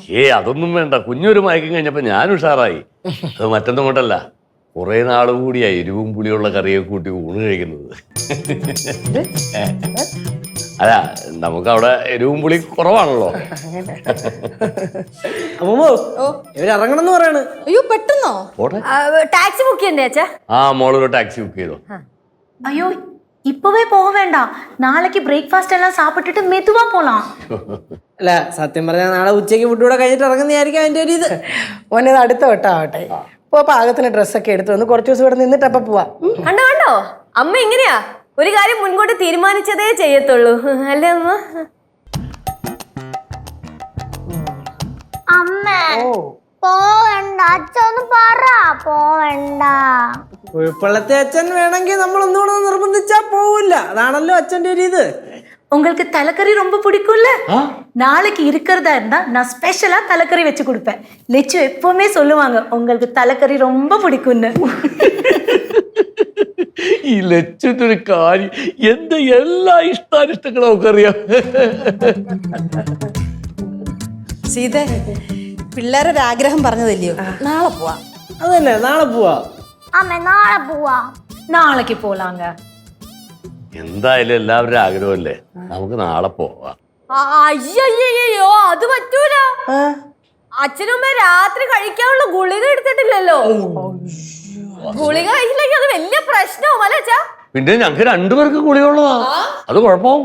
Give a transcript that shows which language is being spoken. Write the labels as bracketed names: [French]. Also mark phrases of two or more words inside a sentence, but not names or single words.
[Malayalam] അതൊന്നും വേണ്ട, കുഞ്ഞൊരു മയക്കം കഴിഞ്ഞപ്പോ ഞാൻ ഉഷാറായി. അത് മറ്റൊന്നും കൊണ്ടല്ല, കുറെ നാള് കൂടിയായി എരിവും പുളിയുള്ള കറിയൊക്കെ കൂട്ടി ഊണ് കഴിക്കുന്നത്. അല്ല, നമുക്ക് അവിടെ എരിവും പുളി കുറവാണല്ലോ. അമ്മോ, ഇവരിറങ്ങണം എന്ന് പറയാണ്. അയ്യോ, പെട്ടെന്നോ? [English] taxi book [Malayalam] ചെയ്യണ്ടേ അച്ഛാ? ആ, മോളൊരു [English] taxi book [Malayalam] ചെയ്തോ. [Tamil] ஐயோ இப்பவே போக வேண்டாம், நாளைக்கு பிரேக்ஃபாஸ்ட் எல்லாம் சாப்பிட்டுட்டு மெதுவா போலாம். [Malayalam] അല്ല, സത്യം പറഞ്ഞാൽ നാളെ ഉച്ചയ്ക്ക് ഫുഡ് കൂടെ കഴിഞ്ഞിട്ട് ഇറങ്ങുന്നതായിരിക്കും അതിന്റെ ഒരു ഇത്. ഓനത് അടുത്ത വട്ടാവട്ടെ. ഇപ്പൊ പാകത്തിന് ഡ്രസ്സൊക്കെ എടുത്തു വന്ന് കുറച്ച് ദിവസം ഇവിടെ നിന്നിട്ട് അപ്പൊ പോവാ. കണ്ടോ കണ്ടോ, അമ്മ ഇങ്ങനെയാ ഒരു കാര്യം മുൻകൂട്ടി തീരുമാനിച്ചതേ ചെയ്യത്തുള്ളൂ, അല്ലേ അമ്മ? അമ്മ പോവണ്ട, അച്ഛന്ന് പറ പോവണ്ട. കുഴപ്പള്ളത്തെ അച്ഛൻ വേണമെങ്കിൽ നമ്മൾ ഒന്നുകൂടെ നിർബന്ധിച്ചാ പോവില്ല. അതാണല്ലോ അച്ഛന്റെ ഒരു ഇത്. [Tamil] உங்களுக்கு தலைக்கறி ரொம்ப பிடிக்கும்ல? நாளைக்கு இருக்கிறதா இருந்தா நான் ஸ்பெஷலா தலைக்கறி வச்சு கொடுப்பேன். லெச்சு எப்பவுமே சொல்லுவாங்க உங்களுக்கு தலைக்கறி ரொம்ப பிடிக்கும்னு. [Malayalam] ഈ ലച്ചിന്റെ ഒരു കാര്യം, എന്റെ എല്ലാ ഇഷ്ടാനിഷ്ടങ്ങളും ഒക്കെ അറിയാം. സീത, പിള്ളേരൊരു ആഗ്രഹം പറഞ്ഞതല്ലയോ, നാളെ പോവാ. അതന്നെ, നാളെ പോവാ. അമ്മ നാളെ പോവാ. [Tamil] நாளைக்கு போலாங்க. [Malayalam] എന്തായാലും എല്ലാവരുടെ ആഗ്രഹമല്ലേ, നമുക്ക് നാളെ പോവാം. അയ്യോ, അത് പറ്റൂല. അച്ഛനും അമ്മ രാത്രി കഴിക്കാനുള്ള ഗുളിക എടുത്തിട്ടില്ലല്ലോ. ഗുളിക കഴിച്ചില്ലെങ്കിൽ അത് വലിയ പ്രശ്നവും അല്ലേ അച്ഛാ? പിന്നെ ഞങ്ങൾക്ക് രണ്ടുപേർക്ക് ഗുളികയുള്ളതാ, അത് കുഴപ്പമാവും.